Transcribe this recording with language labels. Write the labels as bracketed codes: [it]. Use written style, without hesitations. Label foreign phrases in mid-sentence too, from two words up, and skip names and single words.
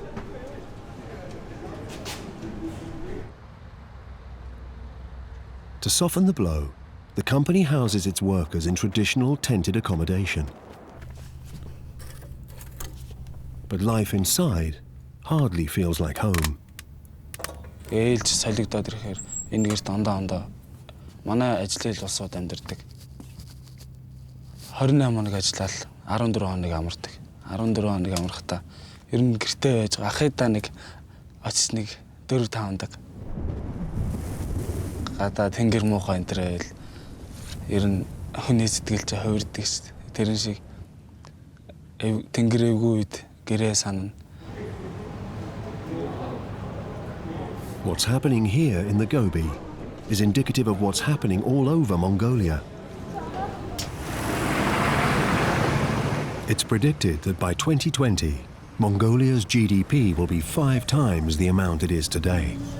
[en] To soften the blow, the company houses its workers in traditional tented accommodation. But life inside hardly feels like home. [mn] Ээлж солигдоод ирэхээр энэ гэр дандаа манай ажлын улсууд амьдардаг. 28 хоног ажиллаад 14 хоног амардаг. 14 хоног амрахтаа ер нь гэртээ байж ахыдаа нэг очиж нэг 4-5 хоног гадаа тэнгэр муухай энтрээл ер нь хүний сэтгэлж хувирдаг шүү дээ. Тэрэн шиг тэнгэр эвгүй үед гэрээ санана. [en] What's happening here in the Gobi is indicative of what's happening all over Mongolia. It's predicted that by 2020, Mongolia's GDP will be 5 times the amount it is today.